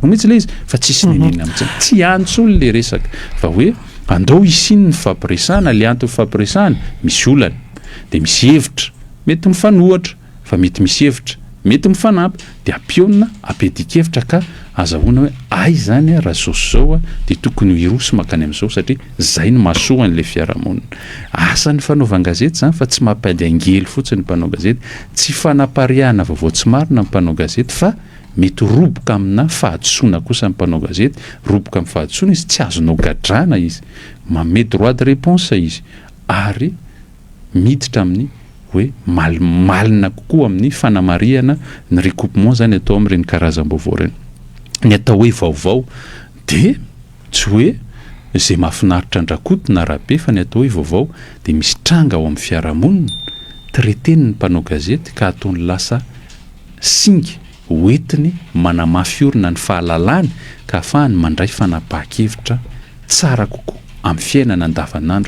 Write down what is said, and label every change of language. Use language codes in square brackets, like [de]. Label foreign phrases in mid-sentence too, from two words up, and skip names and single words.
[mg] mihitsy le izy, fa tsisy nenena amin'izay, tsy antso olo le resaka, fa hoe andao isiny ny fampiresahana, le antony fampiresahana misy olana dia misy hevitra mety mifanohatra, fa mety misy hevitra mety mifanampy, dia ampiona ampedikevitra ka azahoana hoe ay zany raha zao dia tokony hiroso makany amin'izao, satria zay no mahasoan'le fiarahamonina. Asan'ny fanaovan-gazety zany fa tsy mampiady angely fotsiny mpanao gazety, tsy fanapariahana vaovao tsy marina mpanao gazety, fa mety roboka amina fahadisoana kosa mpanao gazety, roboka amin'ny fahadisoana izy tsy azonao gadrana izy, manome [fr] droit de réponse [mg] izy, ary miditra amin'ny hoe malina kokoa amin'ny fanamariana ny recoupement zany atao amin'ireny karazam-baovao reny. Ny atao hoe vaovao dia tsy hoe izay mahafinaritra andrakotona rahabe, fa ny atao hoe vaovao dia misy tranga ao amin'ny fiarahamonina, traiteny ny mpanao gazety ka ataony lasa singa hoentiny manamafiorina ny fahalalany ka ahafahany mandray fanapahan-kevitra tsara kokoa amin'ny fiainana andavanandro.